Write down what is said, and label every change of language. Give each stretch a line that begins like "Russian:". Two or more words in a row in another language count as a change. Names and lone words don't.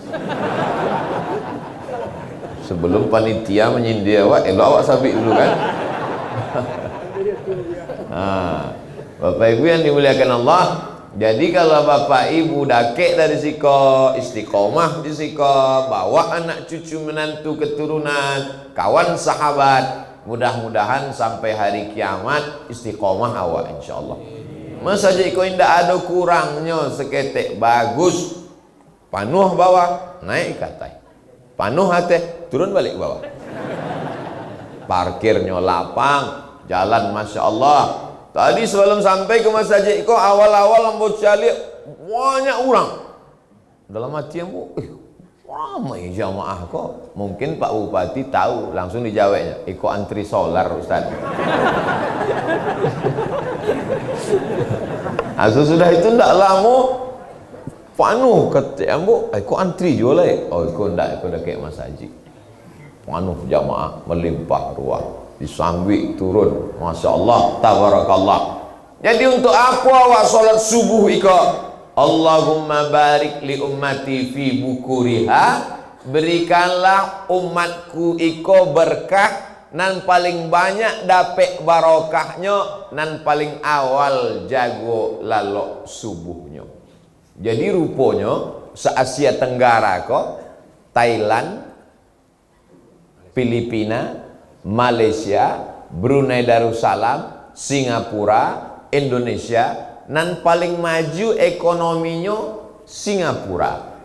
Minangkabau: Sebelum panitia menyindir awak, awak sabik dulu kan. Bapak Ibu yang dimuliakan Allah, jadi kalau Bapak Ibu dakek dari siko, istiqomah di siko, bawa anak cucu menantu keturunan, kawan sahabat, mudah-mudahan sampai hari kiamat istiqomah awak insyaallah. Masa je kau indah ada kurangnya seketek bagus, panuh bawah naik ke atas, panuh atas turun balik bawah. Parkirnya lapang, jalan
Arabic: ما شاء الله.
Minangkabau: Tadi sebelum sampai ke masjid kau awal-awal ambo cari banyak orang. Dalam hati ambo, ramai jamaah kok. Mungkin Pak Bupati tahu, langsung dijawabnya, ikut antri solar Ustaz. Sudah itu ndak lama panuh kata ambo, ikut antri juga lah. Oh ikut ndak, ikut dah kayak Mas Haji. Panuh jamaah melimpah ruah, disambik turun,
Arabic: ما شاء الله,
Minangkabau: tabarakallah. Jadi untuk apa awak solat subuh iko?
Arabic: اللهم بارك لأمتي في بكورها,
Minangkabau: berikanlah umatku iko berkah nan paling banyak dapet barokahnya nan paling awal jago lalok subuhnya. Jadi rupanya se Asia Tenggara kok Thailand, Filipina, Malaysia, Brunei Darussalam, Singapura, Indonesia nan paling maju ekonominya Singapura.